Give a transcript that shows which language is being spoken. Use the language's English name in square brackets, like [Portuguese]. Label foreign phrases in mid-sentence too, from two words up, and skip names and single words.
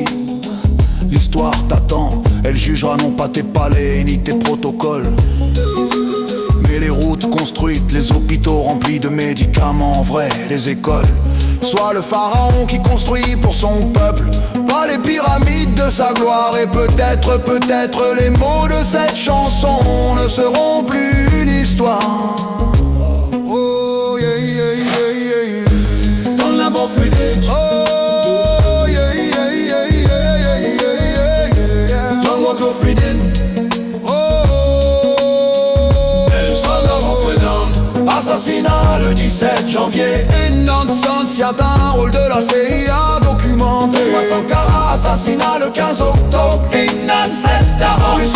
[French] L'histoire t'attend, elle jugera non pas tes palais ni tes protocoles, mais les routes construites, les hôpitaux remplis de médicaments vrais, les écoles. Sois le pharaon qui construit pour son peuple, pas les pyramides de sa gloire. Et peut-être les mots de cette chanson ne seront plus une histoire. [English] Oh yeah yeah yeah yeah yeah. [French] Dans la morphidée. [English] Oh yeah yeah yeah yeah yeah yeah yeah. [French] Dans le Moto Freedom. Assassinat le 17 janvier 1900, y atteint un rôle de la CIA documenté. Thomas Sankara, assassinat le 15 octobre